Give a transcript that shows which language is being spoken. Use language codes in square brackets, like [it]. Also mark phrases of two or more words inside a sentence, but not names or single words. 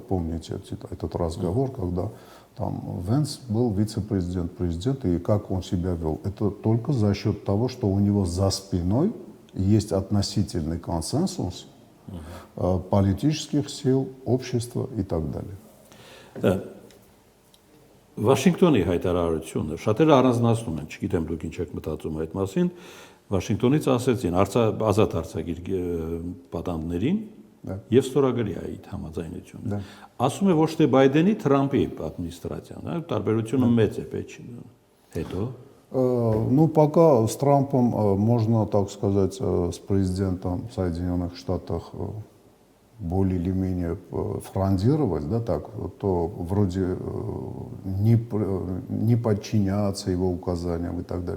[ru] Помните этот разговор, когда там Венс был вице-президент, президент, и как он себя вел? Это только за счет того, что у него за спиной есть относительный консенсус политических сил, общества и так далее. [hy] Վաշինգտոնի հայտարարությունը շատերը առանձնացնում են, չգիտեմ դուք ինչ եք մտածում այդ մասին, Վաշինգտոնից ասեցին ազատ արձակիր պատանդներին եւ ստորագրի այդ համաձայնությունը։ Ասում է ոչ թե Բայդենի, Թրամփի ադմինիստրացիան, տարբերությունը մեծ է Պեչինը։ Հետո [ru] Ну, пока с Трампом можно, так сказать, с президентом Соединенных Штатов более или менее фрондировать, да, так, то вроде не подчиняться его указаниям и так далее.